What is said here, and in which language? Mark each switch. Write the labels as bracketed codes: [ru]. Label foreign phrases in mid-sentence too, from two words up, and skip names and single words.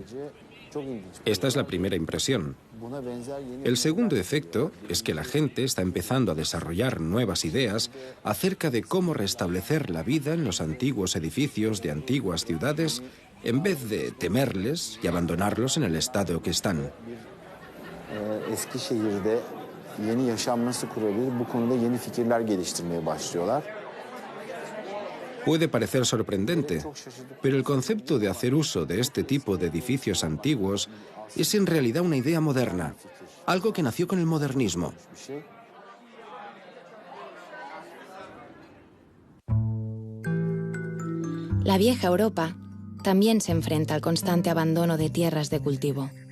[es] Esta es la primera impresión. El segundo efecto es que la gente está empezando a desarrollar nuevas ideas acerca de cómo restablecer la vida en los antiguos edificios de antiguas ciudades en vez de temerles y abandonarlos en el estado que están. [tr] Eskişehir'de yeni yaşam nasıl kurulabilir? Bu konuda yeni fikirler geliştirmeye başlıyorlar. [es] Puede parecer sorprendente, pero el concepto de hacer uso de este tipo de edificios antiguos es en realidad una idea moderna, algo que nació con el modernismo. La vieja Europa también se enfrenta al constante abandono de tierras de cultivo.